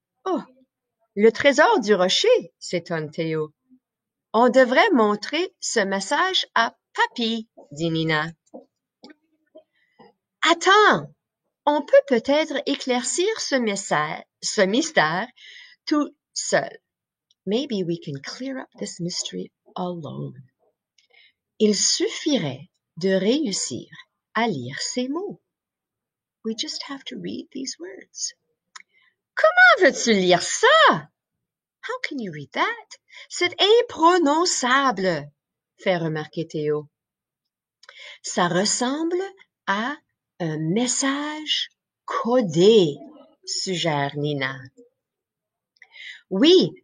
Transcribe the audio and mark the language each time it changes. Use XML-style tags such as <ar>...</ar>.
<fr>Oh, le trésor du rocher, s'étonne Théo. On devrait montrer ce message à Papy, dit Nina. Attends, on peut peut-être éclaircir ce mystère tout seul.</fr> <en>Maybe we can clear up this mystery alone.</en> <fr>Il suffirait de réussir à lire ces mots.</fr> <en>We just have to read these words.</en> <fr>Comment veux-tu lire ça?</fr> <en>How can you read that?</en> <fr>C'est imprononçable, fait remarquer Théo. Ça ressemble à un message codé, suggère Nina. Oui,</fr>